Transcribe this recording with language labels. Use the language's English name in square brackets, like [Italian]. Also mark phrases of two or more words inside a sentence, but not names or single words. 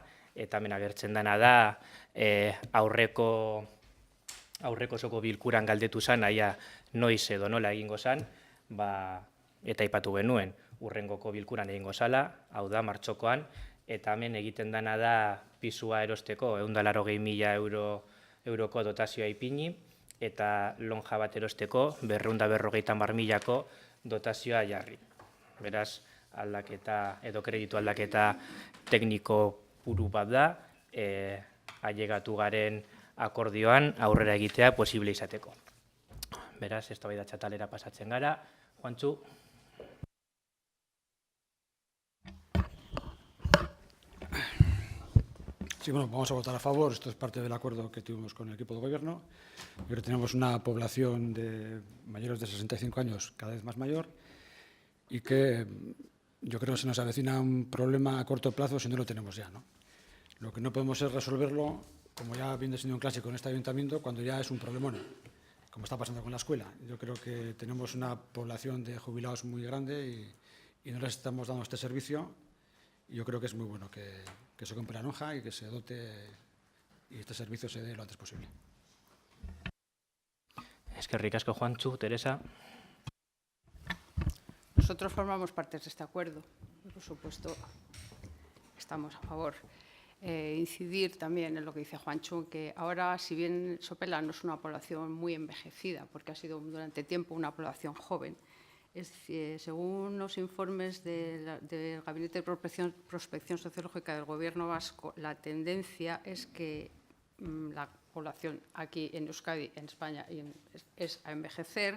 [Basque] Eta hemen agertzen dena da aurreko osoko bilkuran galdetu zen, aia noiz edo nola egingo zen, eta aipatu genuen urrengoko bilkuran egingo zala, hau da martxokoan, eta hemen egiten dena da pisua erosteko 180.000 euroko dotazioa ipini, eta lonja bat erosteko 250.000ko dotazioa jarri. Beraz, aldaketa edo kreditu aldaketa tekniko puru bat da, ailegatu garen akordioan aurrera egitea posible izateko. Beraz, eztabaidatze atalera pasatzen gara. Juantxu. [Spanish] Sí, bueno, vamos a votar a favor. Esto es parte del acuerdo que tuvimos con el equipo de gobierno. Pero tenemos una población de mayores de 65 años cada vez más mayor y que yo creo que se nos avecina un problema a corto plazo si no lo tenemos ya, ¿no? Lo que no podemos es resolverlo, como ya viene siendo un clásico en este ayuntamiento, cuando ya es un problemón, como está pasando con la escuela. Yo creo que tenemos una población de jubilados muy grande y no les estamos dando este servicio. Y yo creo que es muy bueno que se compre la lonja y que se dote y este servicio se dé lo antes posible. [Basque] Eskerrik asko, Juantxu. Teresa. [Spanish] Nosotros formamos parte de este acuerdo. Por supuesto, estamos a favor. Incidir también en lo que dice Juantxu, que ahora, si bien Sopela no es una población muy envejecida, porque ha sido durante tiempo una población joven, según los informes del Gabinete de Prospección Sociológica del Gobierno vasco, la tendencia es que la población aquí en Euskadi, en España, es a envejecer.